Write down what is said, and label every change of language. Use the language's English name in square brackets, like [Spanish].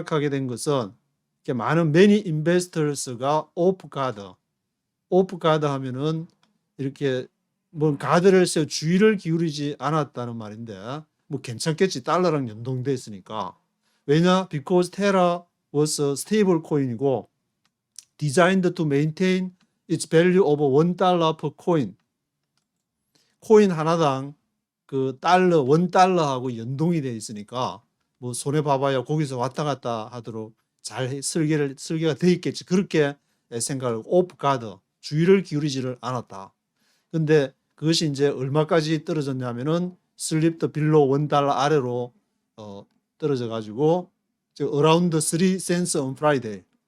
[Korean] 된 것은, 많은 many investors가 off guard 하면은 이렇게 뭐 가드를 세워 주의를 기울이지 않았다는 말인데, 뭐 괜찮겠지, 달러랑 연동돼 있으니까. 왜냐? [English] because Terra was a stable coin이고 designed to maintain its value of $1 per coin. [Korean] 코인 하나당 그 $1하고 연동이 돼 있으니까 뭐 손해 봐봐야 거기서 왔다 갔다 하도록 잘 설계가 돼 있겠지, 그렇게 생각을 off guard, 주의를 기울이지를 않았다. 근데 그것이 이제 얼마까지 떨어졌냐면은 슬립 더 빌로 $1 아래로 떨어져 가지고 [English] around 3 cents on Friday.